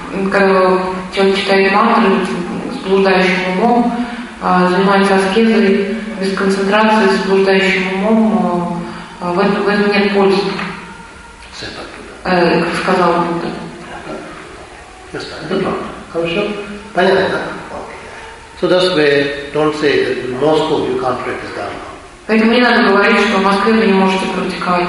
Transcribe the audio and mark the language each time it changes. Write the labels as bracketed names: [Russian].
[Russian] Когда человек читает мантры с блуждающим умом, занимается аскезой без концентрации с блуждающим умом, в этом нет пользы, как сказал Будда. Это правда. Хорошо? Понятно, да? [English] So that's why don't say that in Moscow you can't practice dharma. [Russian] Поэтому не надо говорить, что в Москве вы не можете практиковать